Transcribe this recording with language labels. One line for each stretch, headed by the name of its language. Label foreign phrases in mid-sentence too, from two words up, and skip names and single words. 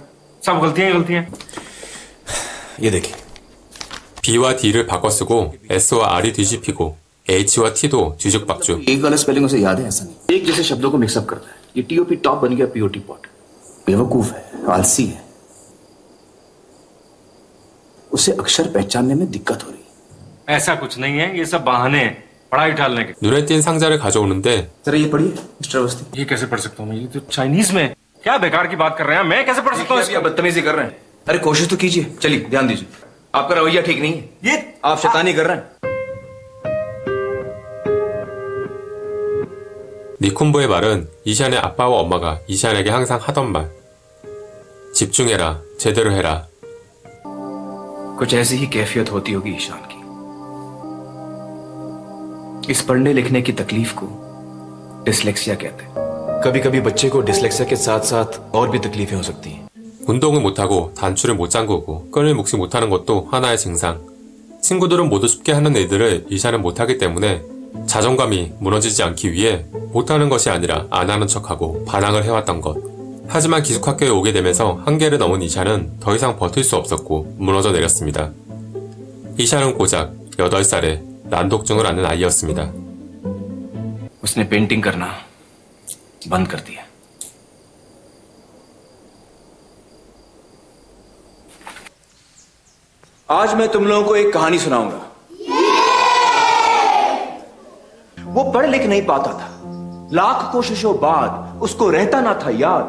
Hindi: सब गलतियां ही गलतियां। ये देखिए,
Korean: B와 D를 바꿔 쓰고 S와 R이 뒤집히고 H와 T도 뒤죽박죽.
Hindi: एक गलत स्पेलिंग उसे याद है ऐसा नहीं, एक जैसे शब्दों को मिक्सअप करता है। ये
English: TOP top
Hindi: बन गया
English: POT pot.
Hindi: बेवकूफ है, आलसी है, उसे अक्षर पहचानने में दिक्कत हो रही है। ऐसा कुछ नहीं है, ये सब बहाने हैं पढ़ाई टालने के।
Korean: 눈에 띈 상자를 가져오는데
Hindi: जरा ये पढ़िए मिस्टर अवस्थी। ये कैसे पढ़ सकता हूँ मैं? ये तो चाइनीज में। क्या बेकार की बात कर रहे हैं, मैं कैसे पढ़ सकता हूँ? बदतमीजी कर रहे हैं। अरे कोशिश तो कीजिए, चलिए ध्यान दीजिए। आपका रवैया ठीक नहीं है, ये आप शैतानी कर रहे हैं।
Korean: 니쿤보의 말은 이샨의 아빠와 엄마가 이샨에게 항상 하던 말. 집중해라, 제대로 해라.
Hindi: कुछ ऐसी ही कैफियत होती होगी ईशान की। इस पढ़ने लिखने की तकलीफ को डिसलेक्सिया कहते हैं। कभी कभी बच्चे को डिसलेक्सिया के साथ साथ और भी तकलीफें हो सकती हैं।
Korean: 운동을 못하고 단추를 못 잠그고 끈을 묶지 못하는 것도 하나의 증상. 친구들은 모두 쉽게 하는 일들을 이샤는 못하기 때문에 자존감이 무너지지 않기 위해 못하는 것이 아니라 안 하는 척하고 반항을 해왔던 것. 하지만 기숙학교에 오게 되면서 한계를 넘은 이샤는 더 이상 버틸 수 없었고 무너져 내렸습니다. 이샤는 고작 8살에 난독증을 앓는 아이였습니다.
Hindi: उसने पेंटिंग करना बंद कर दिया। आज मैं तुम लोगों को एक कहानी सुनाऊंगा। वो पढ़ लिख नहीं पाता था, लाख कोशिशों बाद उसको रहता ना था याद।